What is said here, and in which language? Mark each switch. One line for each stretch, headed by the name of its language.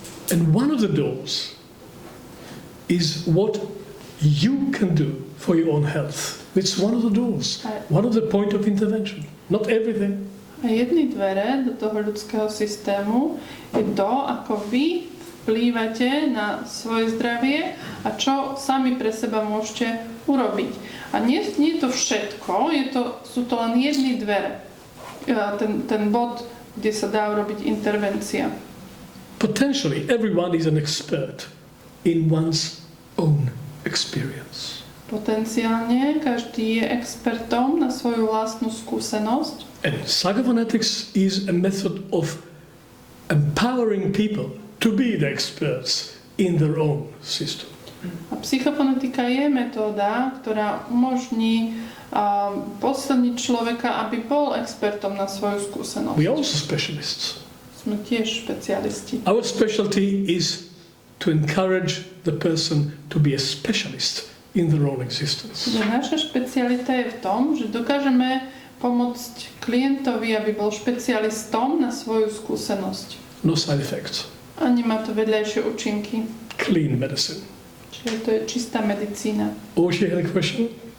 English: And one of the doors is what you can do for your own health. It's one of the doors, one of the point of intervention. Not everything.
Slovak: A jedny dvere do toho ľudského systému je to, ako vy vplývate na svoje zdravie a čo sami pre seba môžete urobiť. A nie je to všetko, sú to len jedny dvere. Ten bod, kde sa dá urobiť intervencia.
English: Potentially, everyone is an expert in one's own experience.
Slovak: Potenciálne každý je expertom na svoju vlastnú skúsenosť.
English: And psychophonetics is a method of empowering people to be the experts in their own system.
Slovak: A psychofonetika je metóda, ktorá umožní posilniť človeka, aby bol expertom na svoju skúsenosť.
English: We are also specialists.
Slovak: Sme tiež špecialisti.
English: Our specialty is to encourage the person to be a specialist in their own existence.
Slovak: Naša špecialita je v tom, že dokážeme pomôcť klientovi, aby bol špecialistom na svoju skúsenosť.
English: No side effects.
Slovak: A nemá to vedľajšie účinky.
English: Clean medicine.
Slovak: Čiže to je čistá medicína.
English: Or she had a question?